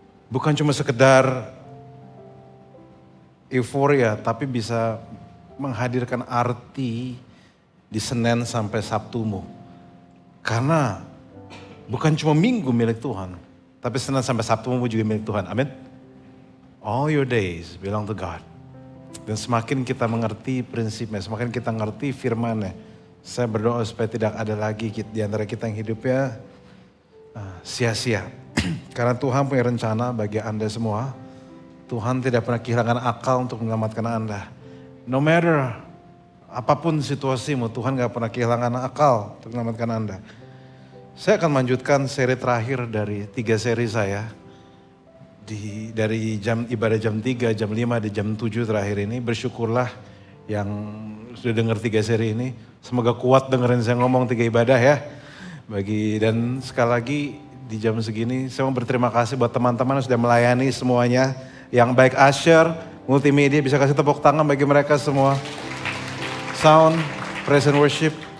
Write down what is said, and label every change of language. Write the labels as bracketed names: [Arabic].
[Indonesian] Bukan cuma sekedar euforia, tapi bisa menghadirkan arti di Senin sampai Sabtumu. Karena bukan cuma minggu milik Tuhan, tapi Senin sampai Sabtu juga milik Tuhan. Amin. [English] All your days belong to God. [Indonesian] Dan semakin kita mengerti prinsipnya, semakin kita mengerti firman-Nya, saya berdoa supaya tidak ada lagi di antara kita yang hidupnya sia-sia. Karena Tuhan punya rencana bagi Anda semua. Tuhan tidak pernah kehilangan akal untuk menyelamatkan Anda. [English] No matter [Indonesian] apapun situasimu, Tuhan gak pernah kehilangan akal untuk menyelamatkan Anda. Saya akan melanjutkan seri terakhir dari 3 seri saya. Dari ibadah jam 3, jam 5, di jam 7 terakhir ini. Bersyukurlah yang sudah dengar 3 seri ini. Semoga kuat dengerin saya ngomong 3 ibadah ya. Dan sekali lagi di jam segini saya mau berterima kasih buat teman-teman yang sudah melayani semuanya. Yang baik usher, multimedia, bisa kasih tepuk tangan bagi mereka semua. [English] Sound, praise and worship.